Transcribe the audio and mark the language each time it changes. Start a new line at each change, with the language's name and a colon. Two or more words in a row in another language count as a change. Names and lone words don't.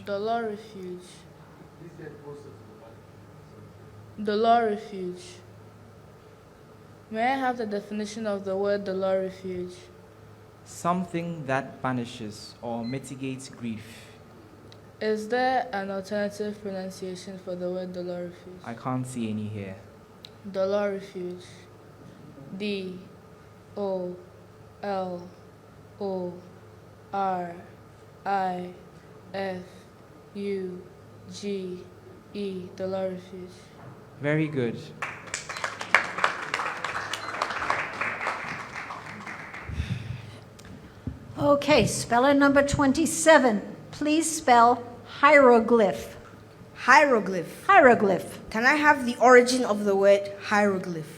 English: Dolorifuge. Dolorifuge. May I have the definition of the word dolorifuge? Something that banishes or mitigates grief. Is there an alternative pronunciation for the word dolorifuge? I can't see any here. Dolorifuge. D. O. L. O. R. I. F. U. G. E. Dolorifuge. Very good. Okay, speller number 27. Please spell hieroglyph. Hieroglyph. Hieroglyph. Can I have the origin of the word hieroglyph?